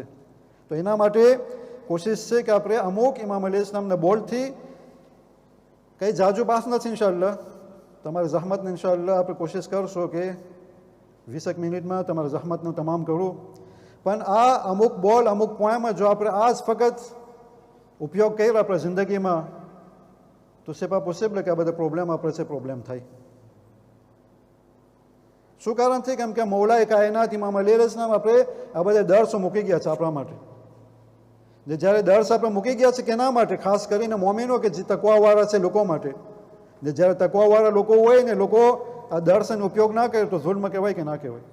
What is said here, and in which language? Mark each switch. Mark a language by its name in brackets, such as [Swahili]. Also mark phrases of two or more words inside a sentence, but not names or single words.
[Gujarati] તો એના માટે કોશિશ છે કે આપણે અમુક ઇમામ અલી ઇસ્લામના બોલથી કંઈ જાજુ પાસ નથી ઇન્શાઅલ્લાહ, તમારી જહમતને ઇન્શાઅલ્લાહ આપણે કોશિશ કરશો કે 20 મિનિટમાં તમારા જહમતનું તમામ કરું. પણ આ અમુક બોલ અમુક પોઈમાં જો આપણે આ જ ફક્ત ઉપયોગ કર્યો આપણા જિંદગીમાં તો [French] c'est pas possible [Gujarati] કે આ બધા પ્રોબ્લેમ આપણે છે પ્રોબ્લેમ થાય. શું કારણ છે? કેમ કે મૌલાએ કાયનાત ઇમામ અલી અલ ઇસ્લામ આપણે આ બધા દર્શો મૂકી ગયા છે આપણા માટે. જે જ્યારે દર્શ આપણે મૂકી ગયા છે કેના માટે? ખાસ કરીને મોમિનો કે જે તકવાવાળા છે લોકો માટે. જે જ્યારે તકવાવાળા લોકો હોય ને લોકો આ દર્શનો ઉપયોગ ના કરે તો ઝુલ્મ કહેવાય કે ના કહેવાય.